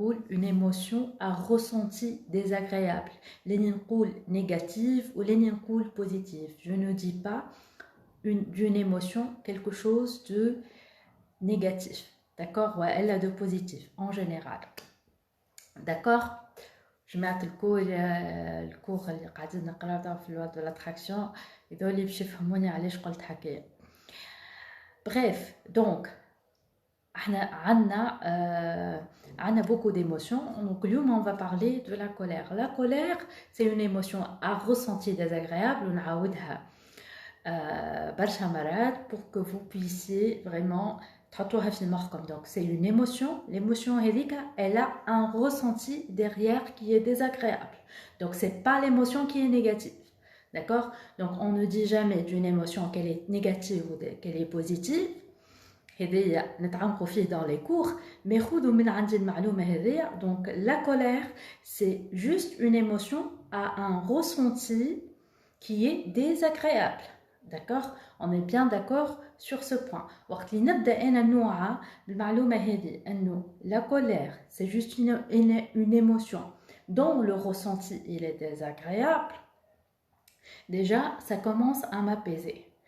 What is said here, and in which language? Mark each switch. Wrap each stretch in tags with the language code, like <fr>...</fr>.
<fr>Une émotion à ressenti désagréable. Négative ou positive. Je ne dis pas d'une émotion quelque chose de négatif. D'accord? Ouais, elle a de positif en général. D'accord? Je mets le cours</fr> <ar>اللي قاعدين نقراو في</ar> <fr>loi de l'attraction</fr> <ar>يقولوا لي باش يفهموني علاش قلت هكايا.</ar> <fr>Bref, donc</fr> <ar>عندنا</ar> <fr>beaucoup d'émotions. Donc</fr> <ar>اليوم</ar> <fr>on va parler de la colère. La colère, c'est une émotion à ressenti désagréable</fr> <ar>ونعاودها برشا مرات</ar> <fr>pour que vous puissiez vraiment</fr> <ar>تحطوها في مخكم.</ar> <fr>Donc c'est une émotion. L'émotion</fr> <ar>هذيك,</ar> <fr>elle a un ressenti derrière qui est désagréable. Donc c'est pas l'émotion qui est négative. D'accord? Donc on ne dit jamais d'une émotion qu'elle est négative ou qu'elle est positive.</fr> <ar>هذيا نتعمقوا فيه</ar> <fr>dans les cours, mais</fr> <ar>خذوا من عندي المعلومة هذيا.</ar> <fr>Donc la colère, c'est juste une émotion à un ressenti qui est désagréable. D'accord? On est bien d'accord sur ce point.</fr> <ar>وقت اللي نبدا انا نوعى بالمعلومه هذه انه</ar> <fr>la colère c'est juste une émotion dont le ressenti il est désagréable, déjà ça commence à m'apaiser.</fr>